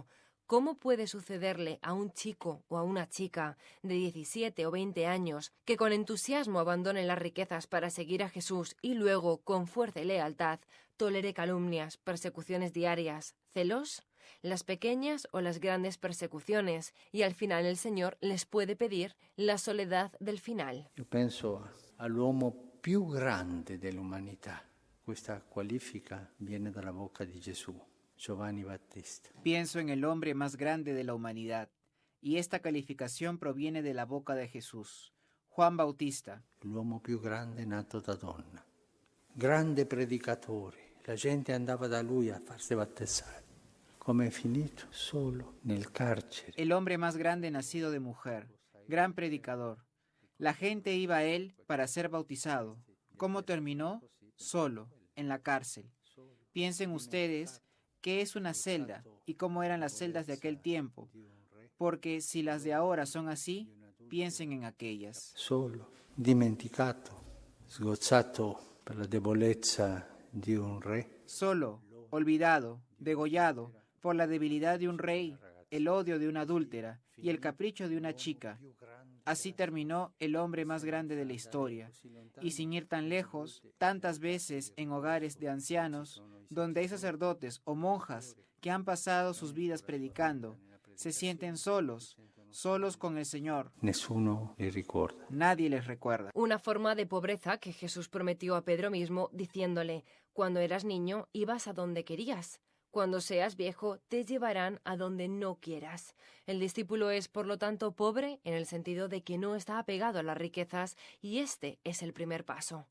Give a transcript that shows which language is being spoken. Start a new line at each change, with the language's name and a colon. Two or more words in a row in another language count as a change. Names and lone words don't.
Spanish: ¿Cómo puede sucederle a un chico o a una chica de 17 o 20 años que con entusiasmo abandone las riquezas para seguir a Jesús y luego, con fuerza y lealtad, tolere calumnias, persecuciones diarias, celos? Las pequeñas o las grandes persecuciones, y al final el Señor les puede pedir la soledad del final.
Italian: Io penso all'uomo più grande dell'umanità. Questa qualifica viene dalla bocca di Gesù. Giovanni Battista.
Spanish: Pienso en el hombre más grande de la humanidad, y esta calificación proviene de la boca de Jesús, Juan Bautista.
Italian: L'uomo più grande nato da donna. grande predicatore, la gente andava da lui a farsi battezzare. Come è finito? Solo nel carcere.
Spanish: El hombre más grande nacido de mujer, gran predicador. La gente iba a él para ser bautizado. ¿Cómo terminó? Solo, en la cárcel. Piensen ustedes qué es una celda y cómo eran las celdas de aquel tiempo, porque si las de ahora son así, piensen en aquellas.
Italian: Solo, dimenticato, sgozzato per la debolezza di un re.
Spanish: Solo, olvidado, degollado por la debilidad de un rey, el odio de una adúltera y el capricho de una chica. Así terminó el hombre más grande de la historia. Y sin ir tan lejos, tantas veces en hogares de ancianos, donde hay sacerdotes o monjas que han pasado sus vidas predicando, se sienten solos, solos con el Señor.
Italian: Nessuno li ricorda.
Spanish: Nadie les recuerda. Una forma de pobreza que Jesús prometió a Pedro mismo, diciéndole: cuando eras niño ibas a donde querías. Cuando seas viejo, te llevarán a donde no quieras. El discípulo es, por lo tanto, pobre en el sentido de que no está apegado a las riquezas, y este es el primer paso.